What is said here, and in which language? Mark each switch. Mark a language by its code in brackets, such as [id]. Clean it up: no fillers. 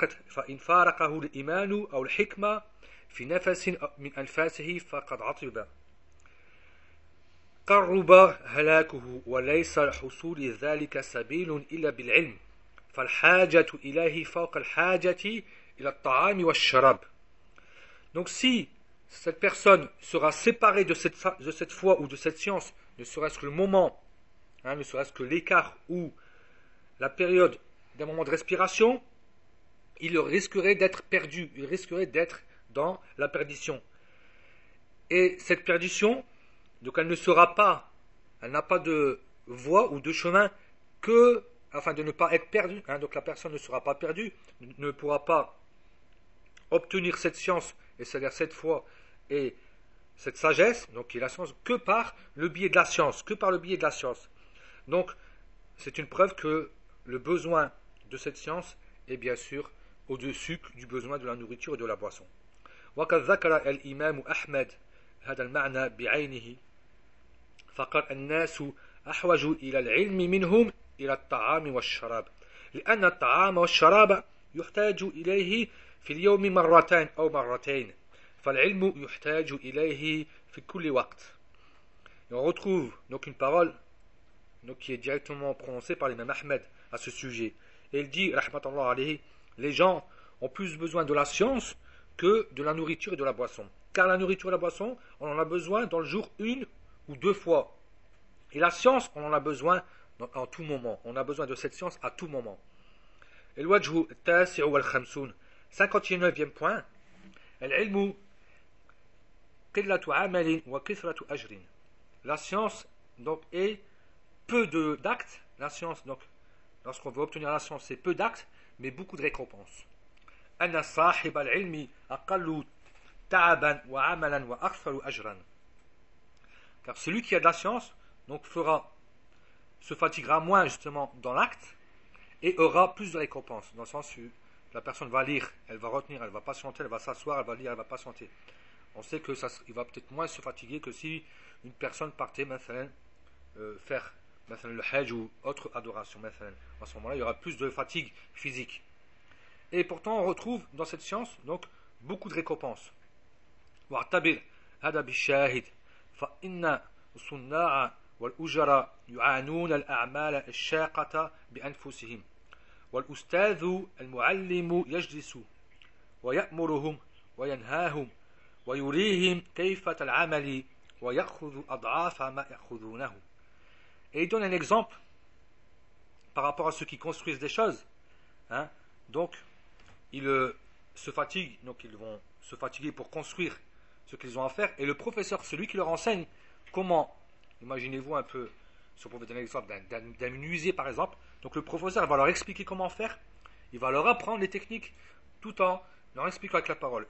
[ar] فإن فارقه الإيمان أو الحكمة في نفس من أنفاسه فقد عطب قرب هلاكه وليس حصول ذلك سبيل إلا بالعلم فالحاجة إليه فوق الحاجة إلى الطعام والشراب. [fr] Donc si cette personne sera séparée de cette foi ou de cette science, ne serait-ce que le moment, hein, ne serait-ce que l'écart ou la période d'un moment de respiration, il risquerait d'être perdu, il risquerait d'être dans la perdition. Et cette perdition, donc elle ne sera pas, elle n'a pas de voie ou de chemin que, afin de ne pas être perdue, hein, donc la personne ne sera pas perdue, ne pourra pas obtenir cette science, et c'est-à-dire cette foi et cette sagesse, donc qui est la science, que par le biais de la science, que par le biais de la science. Donc, c'est une preuve que le besoin de cette science est bien sûr au-dessus du besoin de la nourriture et de la boisson. [ar] وقد ذكر الإمام أحمد هذا المعنى بعينه فقال الناس أحوج إلى العلم منهم إلى الطعام والشراب لأن الطعام والشراب يحتاج إليه في اليوم مرتين أو مرتين فالعلم يحتاج إليه في كل وقت. [fr] Et on retrouve donc une parole donc qui est directement prononcée par l'imam Ahmed à ce sujet. Et il dit, rahmatullah alayhi, les gens ont plus besoin de la science que de la nourriture et de la boisson. Car la nourriture et la boisson, on en a besoin dans le jour une ou deux fois. Et la science, on en a besoin en tout moment. On a besoin de cette science à tout moment. Et le [ar] wajhu tasi'u wal khamsoun. [fr] 59e point. [ar] Al-ilmu qillatu amalin wa kithratu ajrin. [fr] La science, donc, est peu d'actes. La science, donc, lorsqu'on veut obtenir la science, c'est peu d'actes, mais beaucoup de récompenses. [ar] أن صاحب العلم أقل تعبا وعملا وأكثر أجرا. [fr] Car celui qui a de la science donc se fatiguera moins justement dans l'acte et aura plus de récompense, dans le sens où la personne va lire, elle va retenir, elle va patienter, elle va s'asseoir, elle va lire, elle va patienter. On sait que ça, il va peut-être moins se fatiguer que si une personne partait faire le hajj ou autre adoration. À ce moment-là, il y aura plus de fatigue physique. Et pourtant, on retrouve dans cette science donc beaucoup de récompenses. [ar] وَاعْتَبِرْ هَذَا بِالشَّاهِدِ فَإِنَّ الصُّنَّاعَ وَالْأُجَرَ يُعَانُونَ الْأَعْمَالَ الشَّاقَةَ بِأَنفُسِهِمْ وَالْأُسْتَاذُ الْمُعَلِّمُ يَجْلِسُ وَيَأْمُرُهُمْ وَيَنْهَاهُمْ وَيُرِيهِمْ كَيْفَ الْعَمَلِ وَيَأْخُذُ أَضْعَافَ مَا يَأْخُذُونَهُ. [fr] Et il donne un exemple par rapport à ceux qui construisent des choses. Hein? Donc, ils se fatiguent, donc ils vont se fatiguer pour construire ce qu'ils ont à faire. Et le professeur, celui qui leur enseigne comment, imaginez-vous un peu, si on pouvait donner l'exemple d'un menuisier par exemple, donc le professeur va leur expliquer comment faire, il va leur apprendre les techniques tout en leur expliquant avec la parole.